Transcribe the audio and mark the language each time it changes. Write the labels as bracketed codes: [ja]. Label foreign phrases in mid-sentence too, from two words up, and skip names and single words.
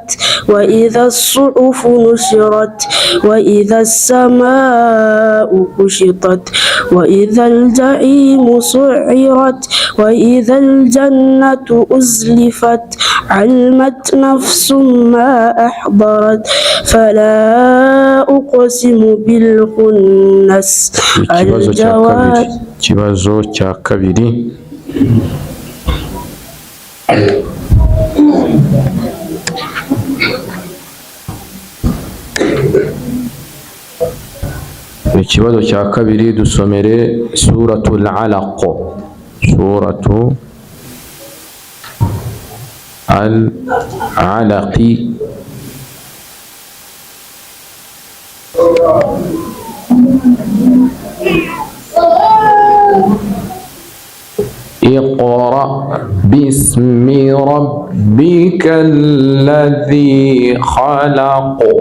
[ar] وإذا الصحف نشرت. وإذا السماء كشطت. وإذا الجحيم سعرت. وإذا الجنة أزلفت. علمت نفس ما أحضرت. فلا أقسم بالخنس. [rw] Ikibazo cya kabiri. Ikibazo cya kabiri dusomere suratul Alaq. Suratu Al-Alaqi. [ar] اقرأ باسم ربك الذي خلق.